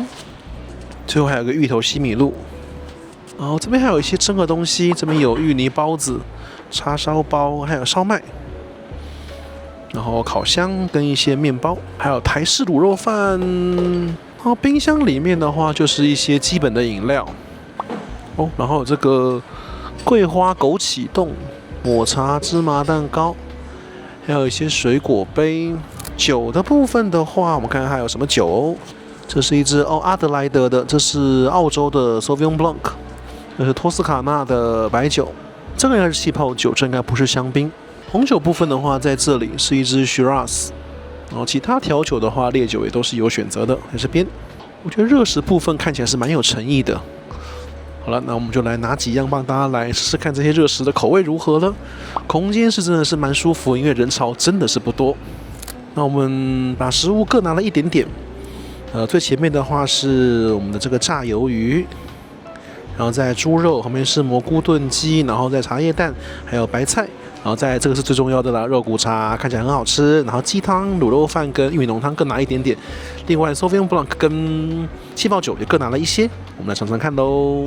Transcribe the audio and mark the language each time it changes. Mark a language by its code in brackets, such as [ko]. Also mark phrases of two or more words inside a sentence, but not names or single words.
[zh] 最後還有個芋頭西米露，然後這邊還有一些蒸的東西，這邊有芋泥包子、叉燒包，還有燒麥，然後烤箱跟一些麵包，還有台式滷肉飯。然後冰箱裡面的話就是一些基本的飲料哦，然後有這個桂花枸杞凍、抹茶芝麻蛋糕，還有一些水果杯。酒的部分的話，我們看看還有什麼酒哦。這是一支阿德萊德的，這是澳洲的 Sauvignon Blanc，這是托斯卡納的白酒，這個應該是氣泡酒，這應該不是香檳。紅酒部分的話，在這裡是一支 Shiraz， 然後其他調酒的話，烈酒也都是有選擇的，在這邊。我覺得熱食部分看起來是蠻有誠意的。好了，那我們就來拿幾樣幫大家來試試看這些熱食的口味如何了。空間是真的是蠻舒服，因為人潮真的是不多。那我們把食物各拿了一點點。最前面的話是我們的這個炸魷魚，然後在豬肉，旁邊是蘑菇燉雞，然後在茶葉蛋，還有白菜，然後在這個是最重要的啦，肉骨茶看起來很好吃，然後雞湯、滷肉飯跟玉米濃湯各拿一點點，另外 Sauvignon Blanc 跟氣泡酒也各拿了一些，我們來嘗嘗看嘍。